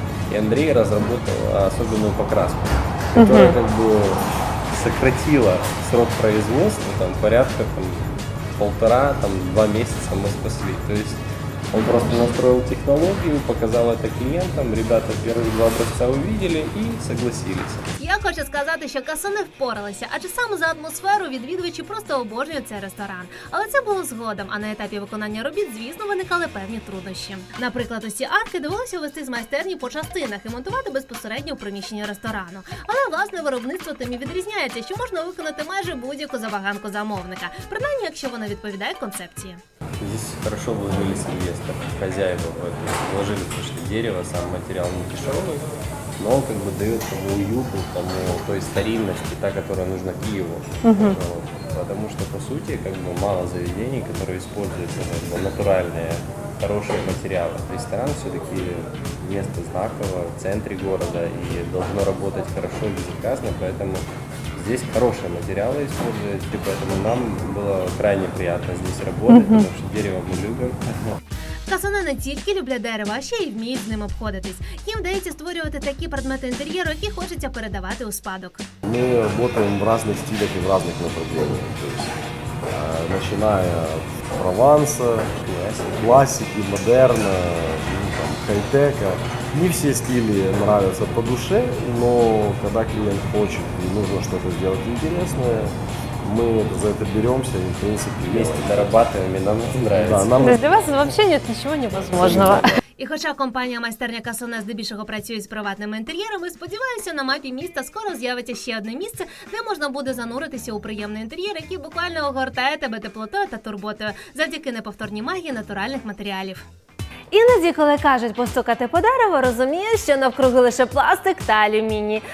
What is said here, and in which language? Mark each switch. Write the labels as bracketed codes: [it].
[ru] И Андрей разработал особенную покраску, которая как бы сократила срок производства, там, порядка 1,5-2 месяца мы спасли. То есть он просто настроил технологию, показал это клиентам, ребята первые 2 образца увидели и согласились. [uk] Я хочу сказати, що Кассоне впоралися, адже саме за атмосферу відвідувачі просто обожнюють цей ресторан. Але це було згодом, а на етапі виконання робіт, звісно, виникали певні труднощі. Наприклад, усі арки довелося вести з майстерні по частинах і монтувати безпосередньо в приміщенні ресторану. Але власне виробництво тим і відрізняється, що можна виконати майже будь-яку забаганку замовника, принаймні, якщо вона відповідає концепції. [ru] Здесь хорошо вложились инвесторы, хозяева в это вложили, потому что дерево, сам материал не дешевый, но как бы дает тому уюту, тому той старинности, та, которая нужна Киеву. Вот. Потому что по сути как бы мало заведений, которые используют как бы, натуральные, хорошие материалы. Ресторан все-таки место знаковое в центре города и должно работать хорошо и безотказно, поэтому здесь хорошие материалы используют, и поэтому нам было крайне приятно здесь работать, потому что дерево мы любим. [uk] Касане не тільки люблять дерево, а ще й вміють з ним обходитись. Їм вдається створювати такі предмети інтер'єру, які хочеться передавати у спадок. [ru] Мы работаем в разных стилях и в разных направлениях. То есть, начиная от Прованса, классики, модерна, там, хай-тека. Не все стили нравятся по душе, но когда клиент хочет и нужно что-то сделать интересное, мы за это беремся и, в принципе, Вместе дорабатываем, и нам это нравится. Да, нам Для вас вообще нет ничего невозможного. [uk] І хоча компанія майстерня Касане здебільшого працює з приватними інтер'єрами, сподіваюся, на мапі міста скоро з'явиться ще одне місце, де можна буде зануритися у приємний інтер'єр, який буквально огортає тебе теплотою та турботою завдяки неповторній магії натуральних матеріалів. Іноді, коли кажуть постукати по дереву, розумієш, що навкруги лише пластик та алюміній.